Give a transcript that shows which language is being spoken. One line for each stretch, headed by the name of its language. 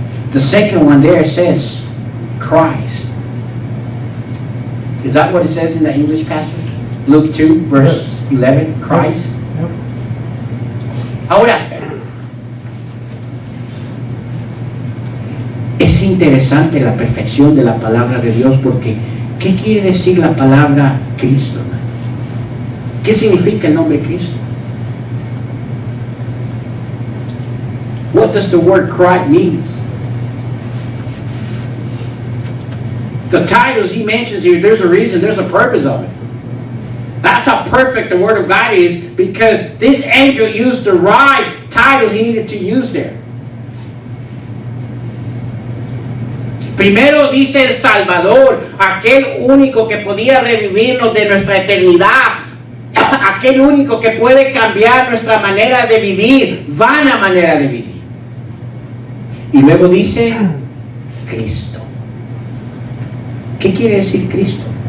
English: The second one there says Christ. Is that what it says in the English passage? Luke 2, verse 11, Christ. Yep.
Spanish: Ahora, es interesante la perfección de la palabra de Dios porque ¿qué quiere decir la palabra Cristo, hermano? ¿Qué significa el nombre Cristo?
English: What does the word Christ mean? The titles he mentions here, there's a reason, there's a purpose of it. That's how perfect the Word of God is, because this angel used the right titles he needed to use there.
Spanish: Primero dice el Salvador, aquel único que podía revivirnos de nuestra eternidad, aquel único que puede cambiar nuestra manera de vivir, vana manera de vivir. Y luego dice Cristo. ¿Qué quiere decir Cristo?